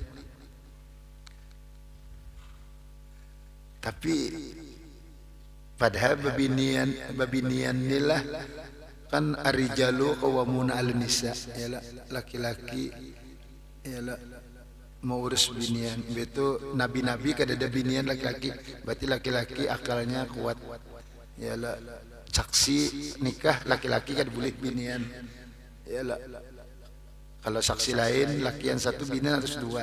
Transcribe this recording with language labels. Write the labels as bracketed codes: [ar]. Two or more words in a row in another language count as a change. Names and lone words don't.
[bjn] Tapi padahal babinian nilah kan [ar] arijalu qawwamuna 'alan nisa [bjn] ya laki-laki ya mau urus binian itu nabi-nabi kada ada binian laki-laki berarti laki-laki akalnya kuat ya saksi nikah laki-laki kada boleh binian ya kalau saksi lain laki yang satu binian harus dua.